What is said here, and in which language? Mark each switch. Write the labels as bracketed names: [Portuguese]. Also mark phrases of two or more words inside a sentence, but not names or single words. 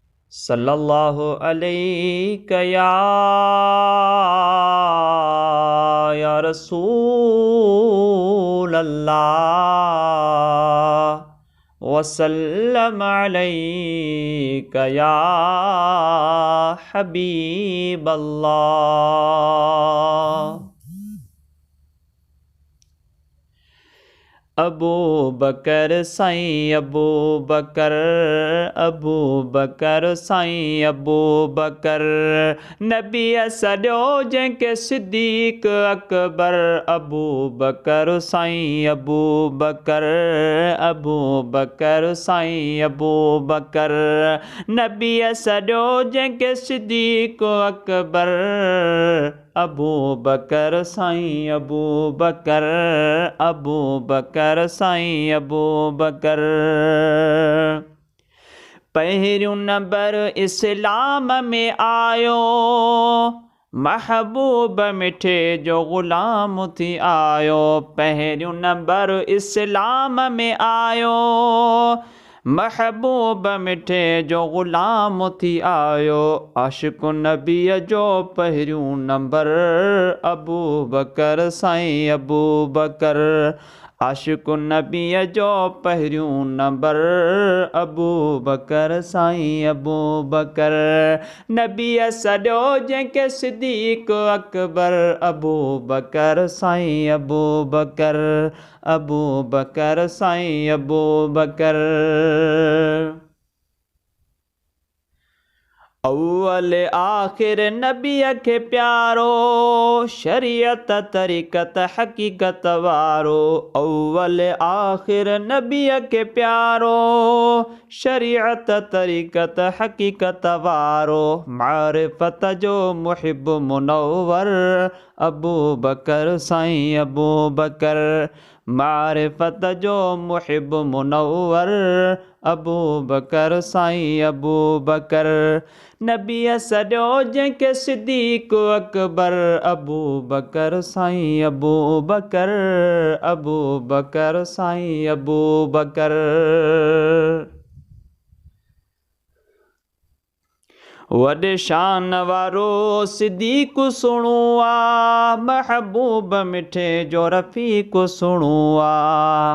[Arabic] صلى الله عليه يا رسول الله وسلم عليك يا حبيب الله. [Sindhi] अबू बकर साईं अबू बकर, अबू बकर साईं अबू बकर, नबी सॾो जंहिंखे सिद्दीक़ अकबर। अबू बकर साईं अबू बकर, अबू बकर साईं अबू बकर, नबी सॾो जंहिंखे सिद्दीक़ अकबर। अबू बकर साईं अबू बकर, अबू बकर साईं अबू बकर। पहिरियों नंबर इस्लाम में आयो, महबूब मिठे जो ग़ुलाम थी आयो। पहिरियों नंबर इस्लाम में आयो, महबूब मिठे जो ग़ुलाम थी आयो। आशिक़ नबीअ जो पहिरियों नंबर, अबू बकर साईं अबू बकर। आशिक़ नबीअ जो पहिरियों नंबर, अबू बकर साईं अबू बकर, नबीअ सॾो जंहिंखे सिद्दीक़ अकबर। अबू बकर साईं अबू बकर, अबू बकर साईं अबू बकर। अव्वल आख़िर नबीअ खे प्यारो, शरीयत तरीक़त हक़ीक़त वारो। अव्वल आख़िर नबीअ खे प्यारो, शरीयत तरीक़त हक़ीक़त वारो। मारिफ़त जो मुहिब मुनव्वर, अबू बकर साईं अबू बकर। मारिफ़त जो मुहिब मुनव्वर, अबू बकर साईं अबू बकर, नबीअ सॾो जंहिंखे सिद्दीक़ अकबर। अबू बकर साईं अबू बकर, अबू बकर साईं अबू बकर। वॾे शान वारो सिद्दीक़ सुहिणो आ, महबूब मिठे जो रफ़ीक़ सुहिणो आ।